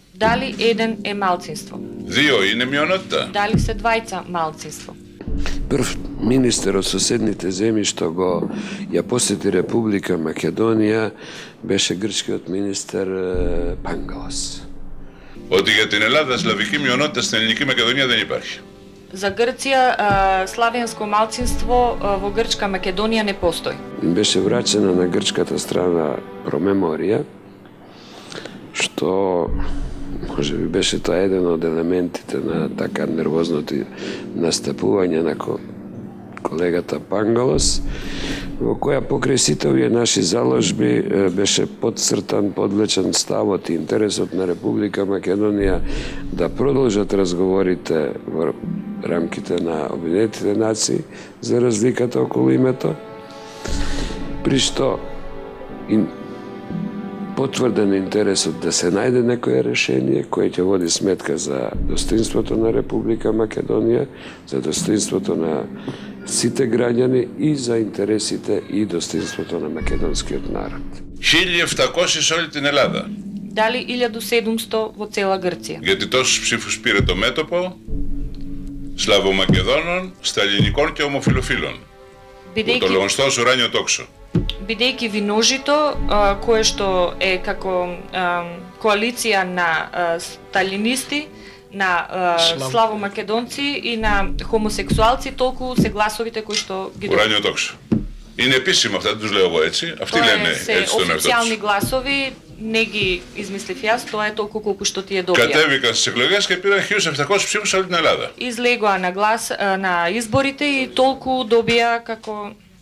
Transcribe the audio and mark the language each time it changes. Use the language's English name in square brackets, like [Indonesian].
[Macedonian] Дали еден е малцинство? [Greek] Δύο είναι μειονότητα. [Macedonian] Дали се двајца малцинство? Прв министер од соседните земји што го ја посети Република Македонија беше грчкиот министер Пангалос. [Greek] Ότι για την Ελλάδα σλαβική μειονότητα στην Ελληνική Μακεδονία δεν υπάρχει. [Macedonian] За Грција славенско малцинство во Грчка Македонија не постои. Беше врачена на грчката страна промеморија, што може би беше тоа еден од елементите на така нервозното настапување на колегата Пангалос, во која покрај сите овие наши заложби беше подцртан, подлечен ставот и интересот на Република Македонија да продолжат разговорите во рамките на Обединетите нации за разликата околу името, при што потврден интересот да се најде некое решение кое ќе води сметка за достоинството на Република Македонија, за достоинството на сите граѓани и за интересите и достоинството на македонскиот народ. [Greek] 1.700 σε όλη την Ελλάδα. [Macedonian] Дали 1700 во цела Грција? [Greek] Γιατί τόσους ψήφους πήρε το μέτωπο Σλαβομακεδόνων, Σταλινικών και ομοφιλοφίλων. Το γνωστό ουράνιο τόξο. [Macedonian] Бидејќи виножито, кое што е како коалиција на сталинисти, на славомакедонци и на хомосексуалци, толку се гласовите кои што ги добиваат. [Greek] Ουράνιο τόξο. Είναι επίσημο αυτά, δεν τους λέω εγώ έτσι. Αυτοί λένε έτσι τον εαυτό τους. [Macedonian] Официјални гласови, не ги измислив јас, тоа е толку колку што тие добија. [Greek] Κατέβηκαν στις εκλογές και πήραν 1.700 ψήφους σε όλη την Ελλάδα. [Macedonian] Излегоа на изборите и толку добија како